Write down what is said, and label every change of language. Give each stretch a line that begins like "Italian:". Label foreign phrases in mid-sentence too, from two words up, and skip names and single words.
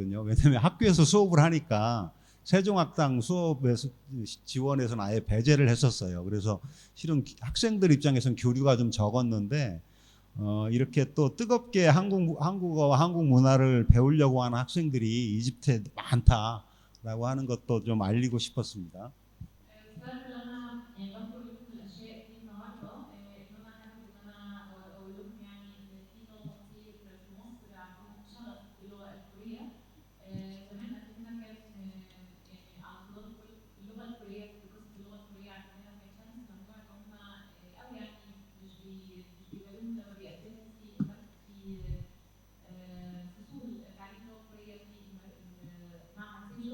Korean: 왜냐하면 학교에서 수업을 하니까 세종학당 수업에서 지원에서는 아예 배제를 했었어요. 그래서 실은 학생들 입장에서는 교류가 좀 적었는데 이렇게 또 뜨겁게 한국어와 한국 문화를 배우려고 하는 학생들이 이집트에 많다라고 하는 것도 좀 알리고 싶었습니다.
Arabic: فانا لما يعني بذكر لكم الاشياء دي النهارده ان انا حابب ان انا اقول لكم يعني ان في طلبه كتير في مصر عندهم شغف باللغه الكوريه. زمان قبل كده كان يعني على طلاب اللغه الكوريه في قسم اللغه الكوريه عندنا ما كانش ممنوع ان هم او يعني مش بيقبلوهم لما بيقدموا في فصول تعليم اللغه الكوريه في معهد سيجو.